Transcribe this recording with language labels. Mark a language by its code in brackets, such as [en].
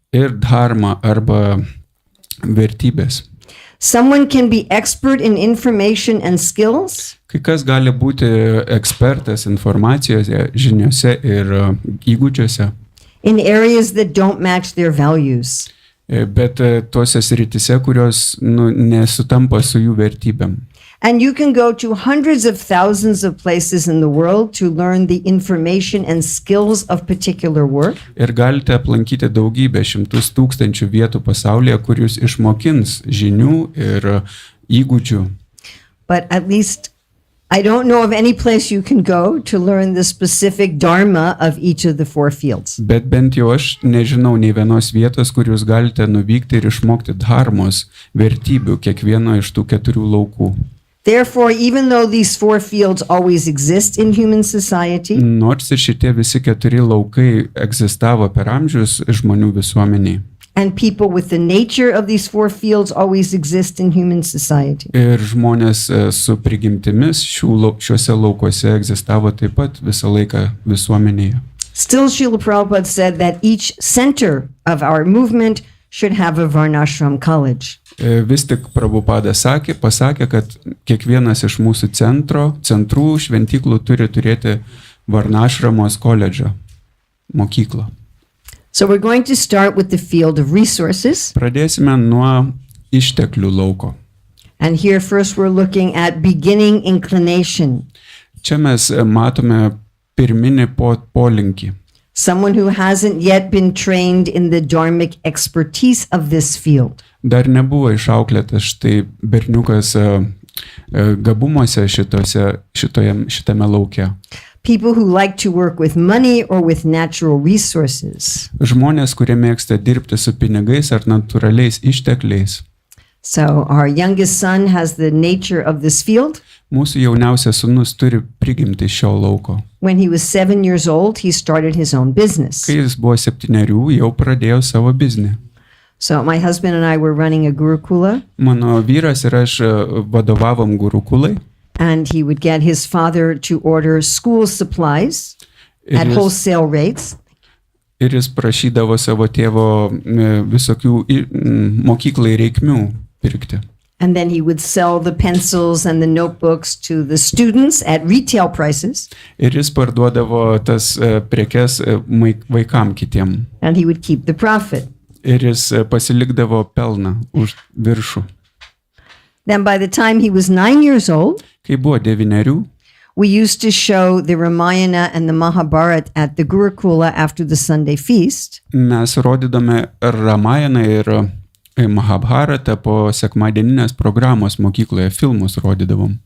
[lt] ir dharma arba vertybės. [en] Someone can be expert in information and skills, [lt] Kai kas gali būti ekspertas informacijose, žiniose ir įgūdžiuose, [en] in areas that don't match their values. [lt] bet tuose srityse, kurios nesutampa su jų vertybėm. [en] And you can go to hundreds of thousands of places in the world to learn the information and skills of particular work. [lt] Ir galite aplankyti daugybę, 100 tūkstančių vietų pasaulyje, kur jūs išmokins žinių ir įgūdžių. [en] But at least I don't know of any place you can go to learn the specific dharma of each of the 4 fields. [lt] Bet bent jau aš nežinau nei vienos vietos, kur jūs galite nuvykti ir išmokti dharmos vertybių kiekvieno iš tų 4 laukų. [en] Therefore, even though these 4 fields always exist in human society, [lt] Nors ir šitie visi 4 laukai egzistavo per amžius žmonių visuomeniai. [en] and people with the nature of these 4 fields always exist in human society. [lt] Ir žmonės su prigimtimis šiuose laukuose egzistavo taip pat visą laiką visuomenėje. [en] Still, Srila Prabhupada said that each center of our movement should have a Varnashram college. [lt] Vis tik Prabhupada pasakė, kad kiekvienas iš mūsų centrų šventyklų turi turėti Varnashramos koledžą, mokyklą. [en] So we're going to start with the field of resources. [lt] Pradėsime nuo išteklių lauko. [en] And here first we're looking at beginning inclination. [lt] Čia mes matome pirminį polinkį. [en] Someone who hasn't yet been trained in the dharmic expertise of this field. [lt] Dar nebuvo išauklėtas štai berniukas gabumuose šitame lauke. [en] People who like to work with money or with natural resources. [lt] Žmonės, kurie mėgsta dirbti su pinigais ar natūraliais ištekliais. [en] So our youngest son has the nature of this field. [lt] Mūsų jauniausias sūnus turi prigimti šio lauko. [en] When he was 7 years old, he started his own business. [lt] Kai jis buvo 7, jau pradėjo savo biznį. [en] So my husband and I were running a gurukula, [lt] Mano vyras ir aš vadovavom gurukulai. [en] and he would get his father to order school supplies at [lt] Ir jis- [en] wholesale rates. [lt] Ir jis prašydavo savo tėvo visokių mokyklai reikmių pirkti. [en] And then he would sell the pencils and the notebooks to the students at retail prices, [lt] Ir jis parduodavo tas prekes vaikam kitiem. [en] and he would keep the profit. [lt] Ir jis pasilikdavo pelną už viršų. [en] Then by the time he was 9 years old, [lt] Kai buvo 9, [en] we used to show the Ramayana and the Mahabharata at the Gurukula after the Sunday feast. [lt] mes rodydome Ramajaną ir Mahabharatą po sekmadieninės programos mokykloje, filmus rodydavom.